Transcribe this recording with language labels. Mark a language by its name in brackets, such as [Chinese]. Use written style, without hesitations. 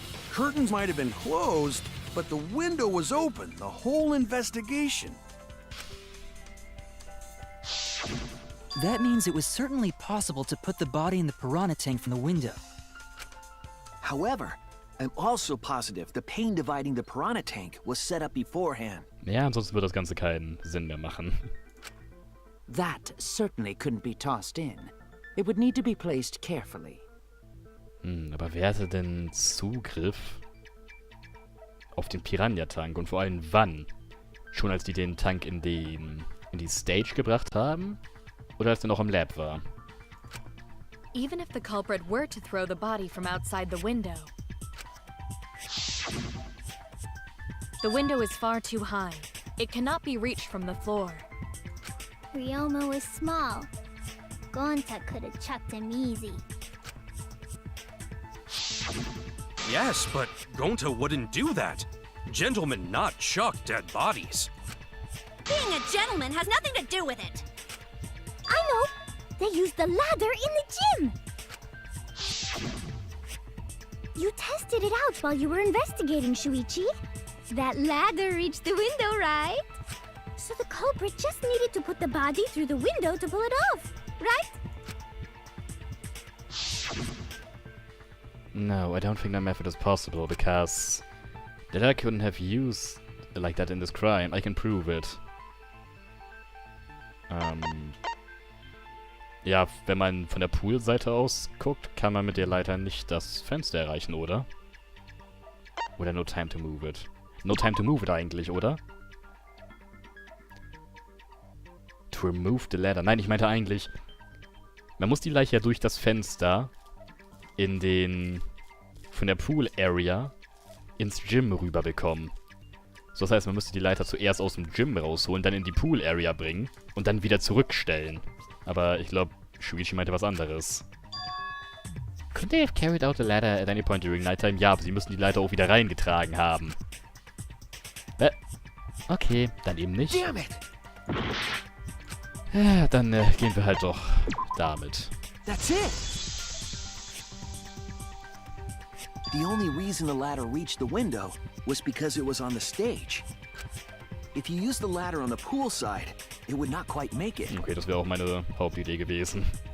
[English] Curtains might have been closed, but the window was open the whole investigation. That means it was certainly possible to put the body in the piranha tank from the window. However, I'm also positive the pane dividing the piranha tank was set up beforehand. [German] Ja, ansonsten wird das Ganze keinen Sinn mehr machen. [English] That certainly couldn't be tossed in. It would need to be placed carefully. [German] Aber wer hatte denn Zugriff auf den Piranha-Tank und vor allem wann? Schon als die den Tank in die Stage gebracht haben? Oder als der noch im Lab war? [English] Even if the culprit were to throw the body from outside the window, The window is far too high. It cannot be reached from the floor. Ryoma was small. Gonta could have chucked him easy. Yes, but Gonta wouldn't do that. Gentlemen not chuck dead bodies. Being a gentleman has nothing to do with it. I know! They used the ladder in the gym! You tested it out while you were investigating, Shuichi. That ladder reached the window, right? So the culprit just needed to put the body through the window to pull it off, right? No, I don't think that method is possible, because the ladder couldn't have used like that in this crime. I can prove it. [German] Ja, wenn man von der Poolseite aus guckt, kann man mit der Leiter nicht das Fenster erreichen, oder? Oder [English] no time to move it. No time to move it [German] eigentlich, oder? [English] To remove the ladder. [German] Nein, ich meinte eigentlich, man muss die Leiche ja durch das Fenster in den, von der Pool Area ins Gym rüber bekommen. So, das heißt, man müsste die Leiter zuerst aus dem Gym rausholen, dann in die Pool Area bringen und dann wieder zurückstellen. Aber ich glaube, Shuichi meinte was anderes. [English] Could they have carried out the ladder at any point during nighttime? [German] Ja, aber sie müssen die Leiter auch wieder reingetragen haben. Okay, dann eben nicht. [English] Damn it! [German] Ja, dann gehen wir halt doch damit. [English] That's it! The only reason the ladder reached the window was because it was on the stage. If you used the ladder on the pool side, it would not quite make it. [German] Okay, das wäre auch meine Hauptidee gewesen.